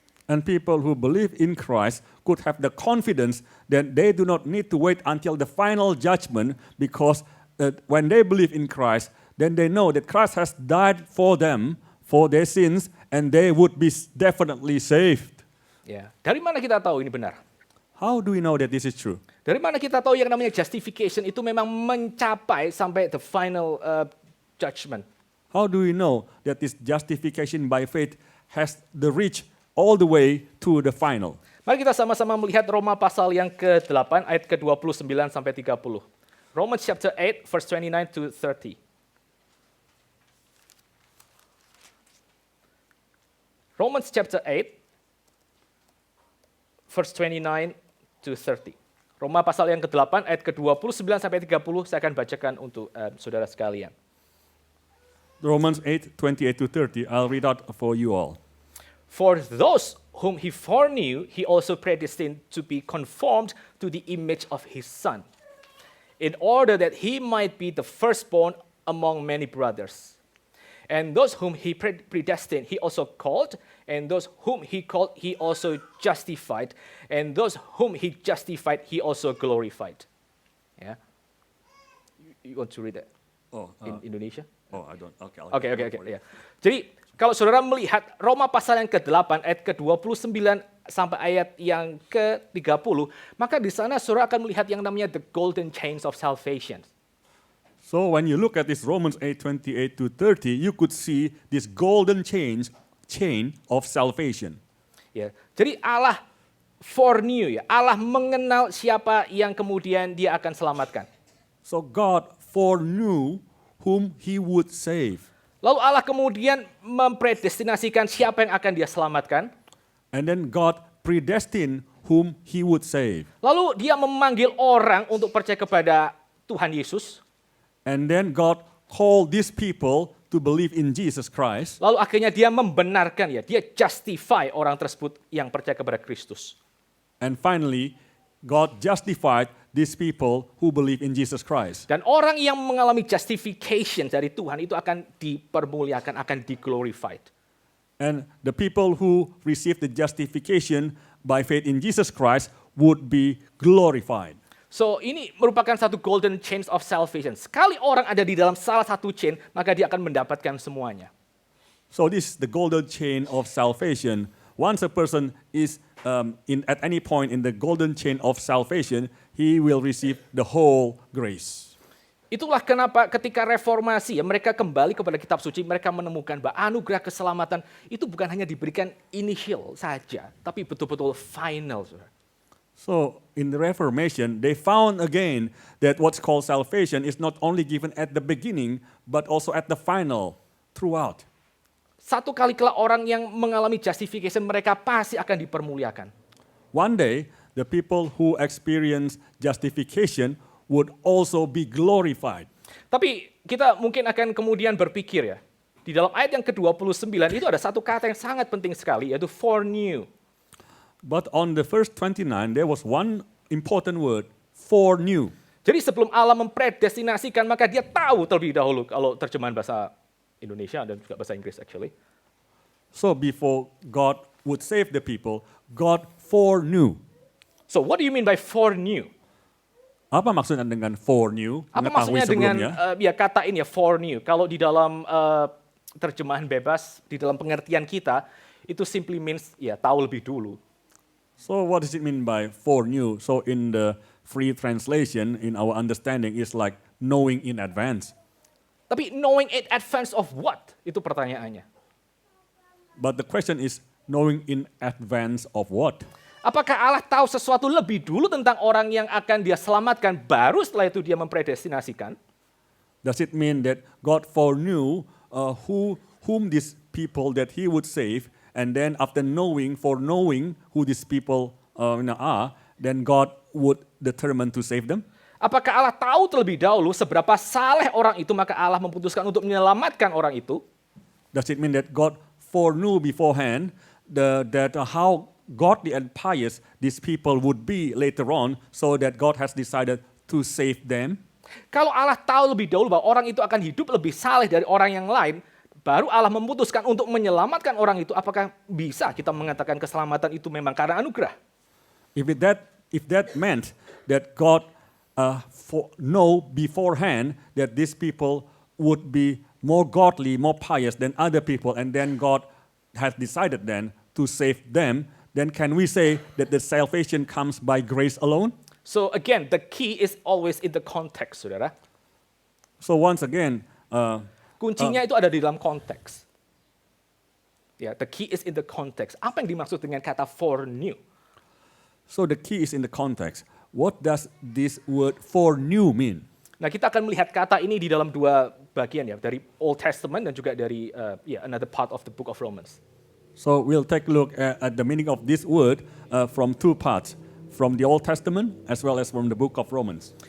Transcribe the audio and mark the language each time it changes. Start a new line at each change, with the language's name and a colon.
English: And people who believe in Christ could have the confidence that they do not need to wait until the final judgment because when they believe in Christ, then they know that Christ has died for them, for their sins, and they would be definitely saved.
Indonesian: Ya, dari mana kita tahu ini benar?
English: How do we know that this is true?
Indonesian: Dari mana kita tahu yang namanya justification itu memang mencapai sampai
English: the final judgment? How do we know that this justification by faith has the reach all the way to the final?
Indonesian: Mari kita sama-sama melihat Roma pasal yang ke-8 ayat ke-29 sampai 30.
English: Romans chapter 8 verse 29 to 30. Romans chapter 8 verse 29 to 30.
Indonesian: Roma pasal yang ke-8 ayat ke-29 sampai 30 saya akan bacakan untuk saudara sekalian.
English: Romans 8, 28 to 30, I'll read out for you all. For those whom he foreknew, he also predestined to be conformed to the image of his Son, in order that he might be the firstborn among many brothers. And those whom he predestined, he also called. And those whom he called, he also justified. And those whom he justified, he also glorified. Yeah. You want to read that in Indonesia? Oh, I don't. Okay.
Indonesian: Oke. Ya. Jadi kalau saudara melihat Roma pasal yang ke-8 ayat ke-29 sampai ayat yang ke-30, maka di sana saudara akan melihat yang namanya
English: the golden chains of salvation. So when you look at this Romans 8, 28 to 30, you could see this golden chain of salvation.
Indonesian: Ya. Jadi Allah foreknew, ya. Allah mengenal siapa yang kemudian dia akan selamatkan.
English: So God foreknew whom he would save.
Indonesian: Lalu Allah kemudian mempredestinasikan siapa yang akan dia selamatkan.
English: And then God predestined whom he would save.
Indonesian: Lalu dia memanggil orang untuk percaya kepada Tuhan Yesus.
English: And then God called these people to believe in Jesus Christ.
Indonesian: Lalu akhirnya dia membenarkan ya, dia justify orang tersebut yang percaya kepada Kristus.
English: And finally, God justified these people who believe in Jesus Christ.
Indonesian: Dan orang yang mengalami justification dari Tuhan itu akan dipermuliakan, akan di-glorified.
English: And the people who receive the justification by faith in Jesus Christ would be glorified.
Indonesian: So ini merupakan satu
English: golden chain of salvation.
Indonesian: Sekali orang ada di dalam salah satu chain, maka dia akan mendapatkan semuanya.
English: So this is the golden chain of salvation. Once a person is at any point in the golden chain of salvation, he will receive the whole grace.
Indonesian: Itulah kenapa ketika reformasi ya, mereka kembali kepada kitab suci, mereka menemukan bahwa anugerah keselamatan itu bukan hanya diberikan initial saja, tapi betul-betul final. Saudara.
English: So in the Reformation, they found again that what's called salvation is not only given at the beginning, but also at the final, throughout.
Indonesian: Satu kali kelak orang yang mengalami justification, mereka pasti akan dipermuliakan.
English: One day, the people who experience justification would also be glorified.
Indonesian: Tapi kita mungkin akan kemudian berpikir ya, di dalam ayat yang ke-29 itu ada satu kata yang sangat penting sekali, yaitu foreknew.
English: But on the verse 29, there was one important word, foreknew.
Indonesian: Jadi sebelum Allah mempredestinasikan, maka dia tahu terlebih dahulu, kalau terjemahan bahasa Indonesia dan juga bahasa Inggris actually.
English: So before God would save the people, God foreknew. So what do you mean by foreknew?
Indonesian: Apa maksudnya dengan foreknew? Apa Mengetahui maksudnya dengan sebelumnya? ya kata ini ya foreknew? Kalau di dalam terjemahan bebas, di dalam pengertian kita, itu
English: simply means
Indonesian: ya tahu lebih dulu.
English: So what does it mean by foreknew? So in the free translation, in our understanding, is like knowing in advance. Tapi knowing in advance of what?
Indonesian: Itu pertanyaannya.
English: But the question is, knowing in advance of what?
Indonesian: Apakah Allah tahu sesuatu lebih dulu tentang orang yang akan dia selamatkan, baru setelah itu dia mempredestinasikan?
English: Does it mean that God foreknew whom these people that He would save, and then after foreknowing who these people are, then God would determine to save them?
Indonesian: Apakah Allah tahu terlebih dahulu seberapa saleh orang itu, maka Allah memutuskan untuk menyelamatkan orang itu?
English: Does it mean that God foreknew beforehand how godly and pious these people would be later on, so that God has decided to save them?
Indonesian: Kalau Allah tahu lebih dahulu bahwa orang itu akan hidup lebih saleh dari orang yang lain, baru Allah memutuskan untuk menyelamatkan orang itu, apakah bisa kita mengatakan keselamatan itu memang karena anugerah?
English: If that meant that God know beforehand that these people would be more godly, more pious than other people, and then God has decided then to save them, then can we say that the salvation comes by grace alone? So again, the key is always in the context, saudara. So once again,
Indonesian: Kuncinya itu ada di dalam konteks.
English: Ya, the key is in the context.
Indonesian: Apa yang dimaksud dengan kata foreknew?
English: so the key is in the context. What does this word foreknew mean?
Indonesian: Nah, kita akan melihat kata ini di dalam dua bagian ya, dari
English: Old Testament
Indonesian: dan juga dari
English: another part of the book of Romans. So we'll take a look at the meaning of this word from two parts, from the Old Testament as well as from the book of Romans.